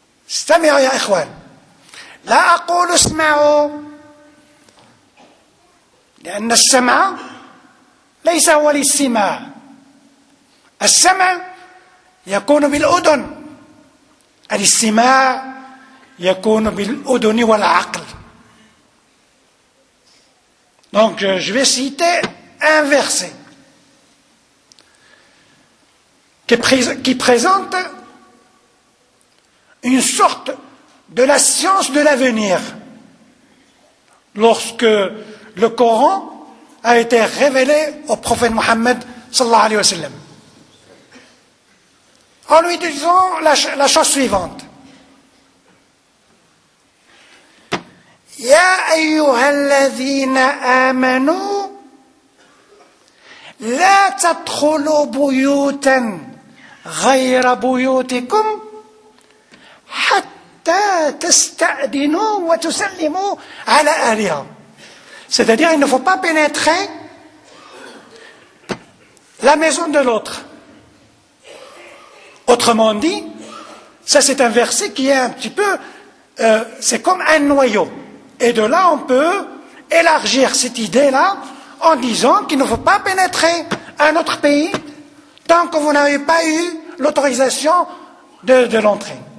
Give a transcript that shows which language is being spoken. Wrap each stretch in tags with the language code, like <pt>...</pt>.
<ar>استمعوا يا إخوان، لا أقول اسمعوا لأن السمع ليس هو الاستماع، السمع يكون بالأذن، الاستماع يكون بالأذن والعقل.</ar> <fr>Donc, je vais citer un verset qui présente une sorte de la science de l'avenir. Lorsque le Coran a été révélé au prophète Mohammed, sallallahu alayhi wa sallam, en lui disant la chose suivante.</fr> <ar>يا أيها الذين آمنوا لا تدخلوا بيوتا غير بيوتكم حتى تستأذنوا وتسلموا على أهلها.</ar> <fr>C'est-à-dire il ne faut pas pénétrer la maison de l'autre. Autrement dit, ça c'est un verset qui est un petit peu c'est comme un noyau. Et de là, on peut élargir cette idée-là en disant qu'il ne faut pas pénétrer un autre pays tant que vous n'avez pas eu l'autorisation de l'entrée.</fr>